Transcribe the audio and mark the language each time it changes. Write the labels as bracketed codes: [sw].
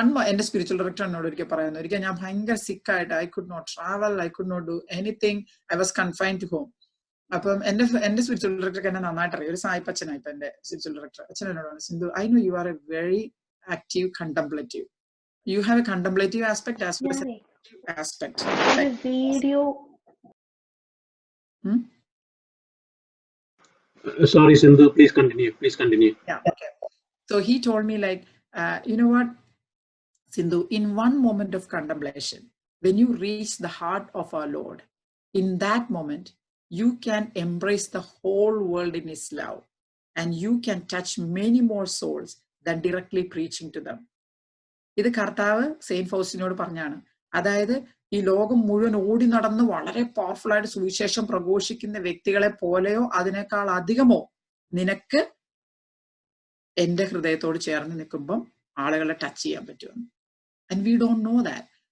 [ml] എന്റെ spiritual director എന്നോട് ഒരിക്കൽ പറയുന്നു, ഒരിക്കൽ ഞാൻ ഭയങ്കര സിക്കായിട്ട്, [en] I could not travel, I could not do anything, I was confined to home. [ml] അപ്പം എന്റെ സ്പിരിച്വൽ ഡയറക്ടർക്ക് എന്നെ നന്നായിട്ട് അറിയാം, ഒരു സായിപ്പച്ചനാണ് ഇപ്പൊ എന്റെ സ്പിരിച്വൽ ഡയറക്ടർ. അച്ഛൻ എന്നോടാണ്, [en] Sindhu, I know you are a very active contemplative. You have a contemplative aspect as well as an active aspect. Video. Sorry, Sindhu, please continue. Yeah, okay. So he told me like, you know what, Sindhu, in one moment of contemplation, when you reach the heart of our Lord, in that moment, you can embrace the whole world in His love, and you can touch many more souls than directly preaching to them. [ml] ഇത് കർത്താവ് Saint ഫൗസ്റ്റീനോട് പറഞ്ഞാണ്. അതായത് ഈ ലോകം മുഴുവൻ ഓടി നടന്ന് വളരെ പവർഫുൾ ആയിട്ട് സുവിശേഷം പ്രഘോഷിക്കുന്ന വ്യക്തികളെ പോലെയോ അതിനേക്കാൾ അധികമോ നിനക്ക് എന്റെ ഹൃദയത്തോട് ചേർന്ന് നിൽക്കുമ്പം ആളുകളെ ടച്ച് ചെയ്യാൻ പറ്റുമെന്ന്. [en] And we don't know that.